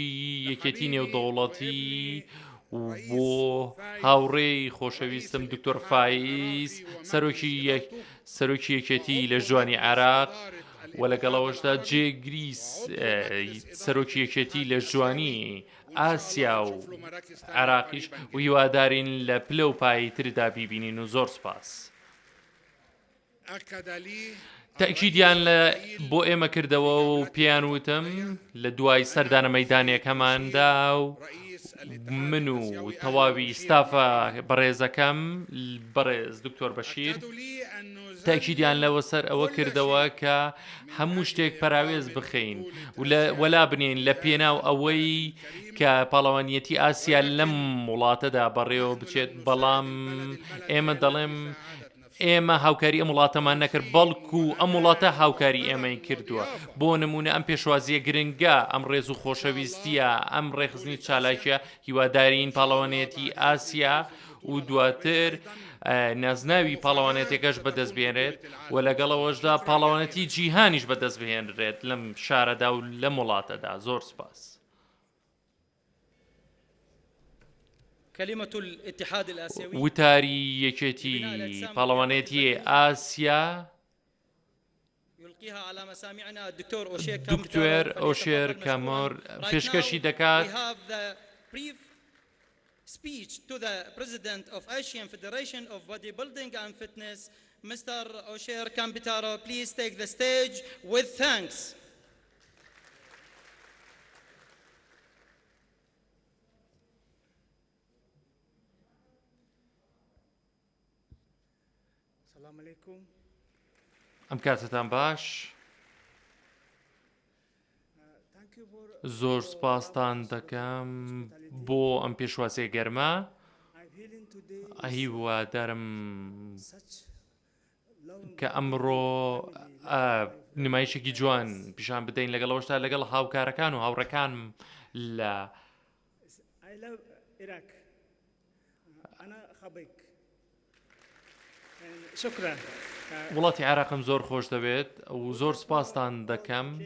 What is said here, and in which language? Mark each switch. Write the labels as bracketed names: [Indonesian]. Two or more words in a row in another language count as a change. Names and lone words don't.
[Central Kurdish] یەکێتی نێودەوڵەتی بۆ هاوڕێی خۆشەویستم دکتۆر فایز سەرۆکی یەکێتی لە ژوانی عێراق و لەگەڵەوەشدا جێگریس سەرۆکی یەکێتی لە ژوانی ئاسیا و عێراقیش و هیوادارین لە پلە و پایی تردا بیبینین و زۆر سپاس. [Arabic] أكد لي [Central Kurdish] تەکیدیان بۆ ئێمە کردەوە و پێیان وتم لە دوای سەردانە مەیدانیەکەماندا و من و تەواوی ستافە بەڕێزەکەم بەڕێز دکتۆر بەشیر [Arabic] أكدوا لي أنه [Central Kurdish] تاکیدیان لەوە سەر ئەوە کردەوە کە هەموو شتێک پەراوێز بخەین وەلا بنێن لە پێناو ئەوەی کە پاڵەوانیەتی ئاسیا لەم وڵاتەدا بەڕێوە بچێت، بەڵام ئێمە دەڵێم ئێمە هاوکاری ئەم وڵاتەمان نەکرد، بەڵکو ئەم وڵاتە هاوکاری ئێمەی کردووە. بۆ نمونە ئەم پێشوازیە گرنگە، ئەم ڕێز و خۆشەویستیە، ئەم ڕێخزنی چالاکیە هیوادارین پاڵەوانێتی ئاسیا و دواتر نازناوی پاڵەوانێتێکەش بەدەستبێنرێت و لەگەڵەوەشدا پاڵەوانەتی جیهانیش بەدەست بهێنرێت لەم شارەدا و لەم وڵاتەدا. زۆر سپاس. [Arabic] كلمة الاتحاد الآسيوي [Central Kurdish] وتاری یەکێتی پاڵەوانێتی ئاسیا [Arabic] يلقيها على مسامعنا الدكتور [Central Kurdish] دکتۆر ئۆشێر کامۆر پێشکەشی دەکات. [English] Speech to the President of Asian Federation of Bodybuilding and Fitness, Mr. Osher Kambitaro, please take the stage with thanks. [Arabic] السلام عليكم. [Central Kurdish] ئەم کاتتان باش. زۆر سپاستان دەکەم بۆ ئەم پێشوازیە گەرمە. هیوادارم کە ئەمڕۆ نمایشێکی جوان پیشان بدەین لەگەڵەوەشتا لەگەڵ هاوکارەکان و هاوڕەکانم لە وڵاتی عێراقم زۆر خۆش دەوێت و زۆر سپاستان دەکەم.